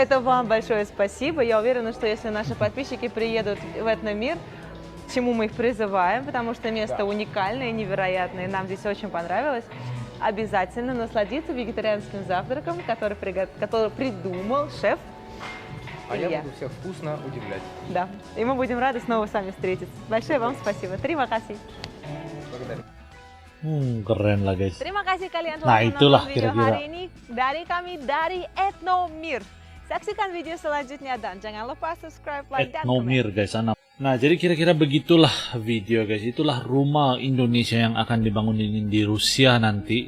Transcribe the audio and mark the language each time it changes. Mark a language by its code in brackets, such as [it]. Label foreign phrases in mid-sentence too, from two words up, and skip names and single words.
[ru] это вам большое спасибо. Я уверена, что если наши подписчики приедут в Этномир, к чему мы их призываем, потому что место Да. уникальное, невероятное, и нам здесь очень понравилось, обязательно насладиться вегетарианским завтраком, который придумал шеф А я Илья. буду всех вкусно удивлять. Да. И мы будем рады снова с вами встретиться. Большое вам спасибо. [id] Terima kasih. [ru] Благодарю. [id] Keren lah guys. Terima kasih kalian Nah, telah itulah menonton video kira-kira. hari ini dari kami dari Etnomir. Saksikan video selanjutnya dan jangan lupa [en] subscribe, like, [id] dan komen. Etnomir guys, sana. Nah, jadi kira-kira begitulah video guys. Itulah rumah Indonesia yang akan dibangun ini di Rusia nanti.